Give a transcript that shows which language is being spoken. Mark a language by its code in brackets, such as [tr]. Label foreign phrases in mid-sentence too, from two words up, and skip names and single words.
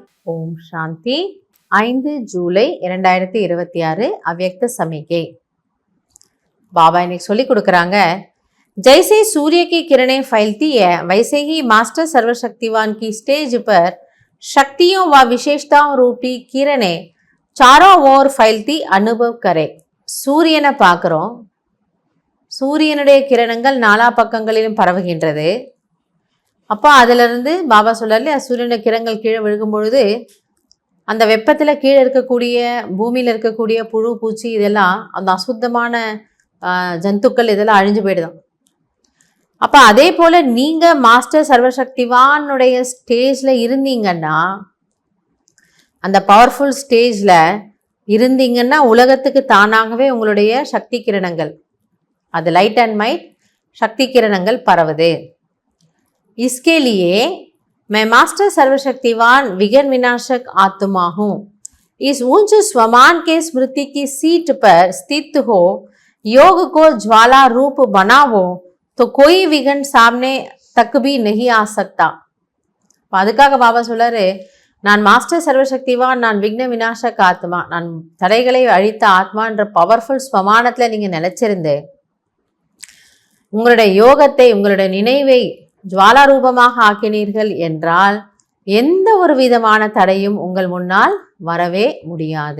[ta] ஓம் சாந்தி. 5 ஜூலை 2026 [hi] अव्यक्त समिके. बाबा इन्हें [ta] சொல்லி கொடுக்கறாங்க, [hi] जैसे सूर्य की किरणें फैलती है वैसे ही मास्टर सर्वशक्तिवान की स्टेज पर शक्तियों व विशेषताओं रूपी किरणें चारों ओर फैलती अनुभव करे. [ta] சூரியனை பார்க்குறோம், சூரியனுடைய கிரணங்கள் நாலா பக்கங்களிலும் பரவுகின்றது. அப்போ அதிலிருந்து பாபா சொல்றாரு, சூரியனுடைய கிரணங்கள் கீழே விழுகும் பொழுது அந்த வெப்பத்தில் கீழே இருக்கக்கூடிய பூமியில் இருக்கக்கூடிய புழு பூச்சி இதெல்லாம் அந்த அசுத்தமான ஜந்துக்கள் இதெல்லாம் அழிஞ்சு போயிடுதான். அப்போ அதே போல் நீங்கள் மாஸ்டர் சர்வசக்திவானுடைய ஸ்டேஜில் இருந்தீங்கன்னா, அந்த பவர்ஃபுல் ஸ்டேஜில் இருந்தீங்கன்னா உலகத்துக்கு தானாகவே உங்களுடைய சக்தி கிரணங்கள், அது [en] light and might [ta] சக்தி கிரணங்கள் பரவுது. [hi] इसके लिए मैं मास्टर सर्वशक्तिवान विघ्न विनाशक आत्मा हूँ. इस ऊंच स्वमान के स्मृति की सीट पर स्थित हो, योग को ज्वाला रूप बनावो तो कोई विघ्न सामने तक भी नहीं आ सकता. [ta] அதுக்காக பாபா சொல்றாரு, நான் மாஸ்டர் சர்வசக்திவான், நான் [hi] विघ्न विनाशक आत्मा, [ta] நான் தடைகளை அழித்த ஆத்மா என்ற பவர்ஃபுல் ஸ்வமானத்தில் நீங்கள் நிலைச்சிருந்து உங்களுடைய யோகத்தை, உங்களுடைய நினைவை ஜுவாலா ரூபமாக ஆக்கினீர்கள் என்றால் எந்த ஒரு விதமான தடையும் உங்கள் முன்னால் வரவே முடியாது.